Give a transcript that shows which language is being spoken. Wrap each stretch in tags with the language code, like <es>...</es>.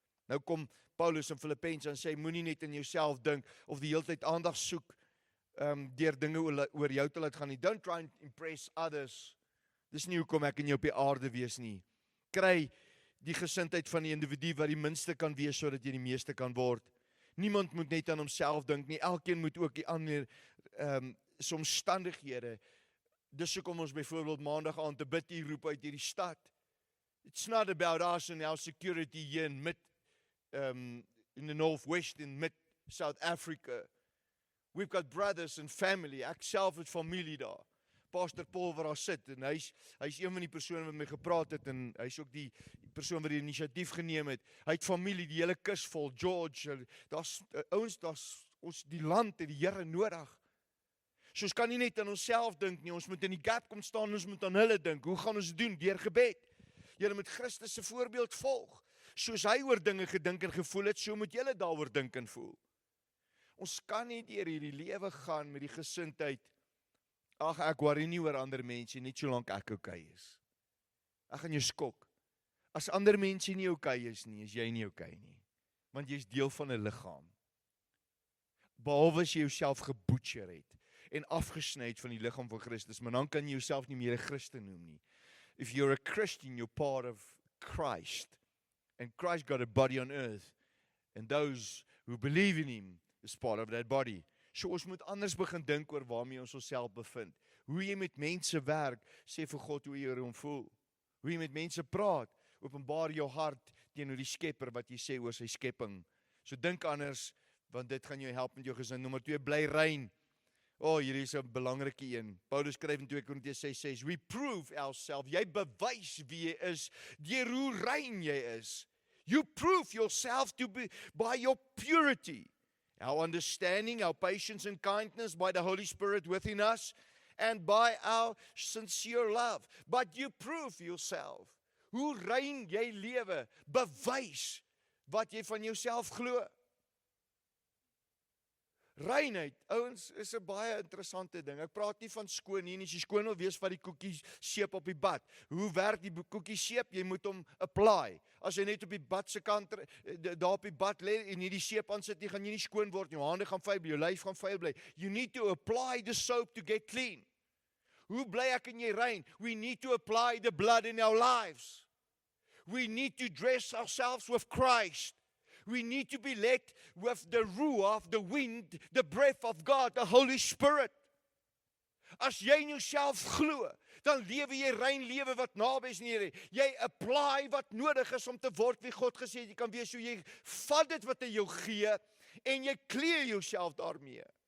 <af>Nou kom Paulus in Filippense en sê, moenie net in jouself dink, of die hele tyd aandag soek, deur dinge oor jou te laat gaan nie.</af> <en>Don't try and impress others.</en> <af>Dis nie hoekom ek en jy op die aarde wees nie. Kry die gesindheid van die individu wat die minste kan wees, sodat jy die meeste kan word. Niemand moet net aan homself dink nie, elkeen moet ook die ander omstandighede. Dis hoekom ons byvoorbeeld maandag aand te bid hier roep uit hierdie stad.</af> <en>It's not about us and our security here in the Northwest, in mid-South Africa. We've got brothers and family,</en> <af>ek self het familie daar. Pastor Paul waar daar sit, en hy is een van die persone wat met my gepraat het, en hy is ook die persoon wat die initiatief geneem het. Hy het familie, die hele kus vol, George, daar's ons die land het die Here nodig. So ons kan nie net aan onsself dink nie, ons moet in die gap kom staan, ons moet aan hulle dink. Hoe gaan ons dit doen? Deur gebed. Julle moet Christus se voorbeeld volg. Soos hy oor dinge gedink en gevoel het, so moet julle daaroor dink en voel. Ons kan nie deur hierdie lewe gaan met die gesindheid, ag, ek worry nie oor ander mense, net solank ek okay is. Ek gaan jou skok. As ander mense nie okay is nie, is jy nie okay nie. Want jy is deel van 'n liggaam. Behalwe as jy jouself gebutcher het en afgesny het van die liggaam van Christus, maar dan kan jy jouself nie meer 'n Christen noem nie.</af> <en>If you're a Christian, you're part of Christ. And Christ got a body on earth. And those who believe in him is part of that body.</en> <af>So ons moet anders begin dink oor waarmee ons onsself bevind. Hoe jy met mense werk, sê vir God hoe jy oor hom voel. Hoe jy met mense praat, openbaar jou hart teenoor die Skepper wat jy sê oor sy skepping. So dink anders, want dit gaan jou help met jou gesin. Nommer 2, bly rein. Hierdie is 'n belangrike een. Paulus skryf in 2 Korintiërs 6:6,</af> <en>we prove ourselves.</en> <af>Jy bewys wie jy is deur hoe rein jy is.</af> <en>You prove yourself to be by your purity. Our understanding, our patience and kindness by the Holy Spirit within us, and by our sincere love. But you prove yourself.</en> <af>Hoe rein jy lewe, bewys wat jy van jouself glo. Reinheid, ouens, is 'n baie interessante ding. Ek praat nie van skoon nie, as jy skoon wil wees van die koekie seep op die bad. Hoe werk die koekie seep? Jy moet hom apply. As jy net op die bad se kant, daar op die bad lê en nie die seep aan sit nie, gaan jy nie skoon word nie. Jou hande gaan vuil bly, jou lyf gaan vuil bly.</af> <en>You need to apply the soap to get clean.</en> <af>Hoe bly ek en jy rein?</af> <en>We need to apply the blood in our lives. We need to dress ourselves with Christ. We need to be led with the ruach, the wind, the breath of God, the Holy Spirit.</en> <af>As jy in jouself glo, dan lewe jy rein lewe wat naby is aan die Here. Jy apply wat nodig is om te word wie God gesê het jy kan wees. So jy vat dit wat hy jou gee en jy kleed jouself daarmee.</af>